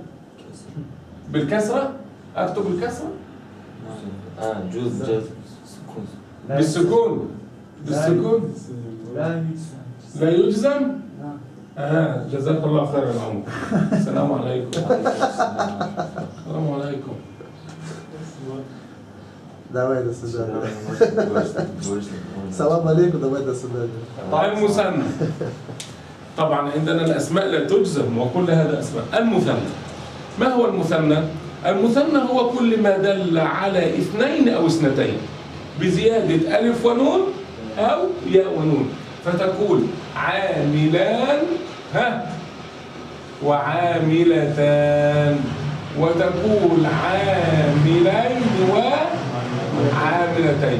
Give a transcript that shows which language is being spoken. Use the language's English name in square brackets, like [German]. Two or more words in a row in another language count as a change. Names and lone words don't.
[Arabic] بالكسرة؟ أكتب الكسرة؟ جزء سكون. بالسكون. بالسكون لا يجزم؟ جزاك الله خير يا عمر. السلام عليكم. السلام عليكم. [Russian] Давай до свидания. [Arabic] سلام عليكم, [Russian] давай до свидания. [Arabic] المثنى. طبعا عندنا الأسماء لا تجزم وكل هذا أسماء. المثنى. ما هو المثنى؟ المثنى هو كل ما دل على اثنين أو اثنتين بزيادة ألف ونون أو ياء ونون، فتقول عاملان وعاملتان، وتقول عاملين وعاملتين.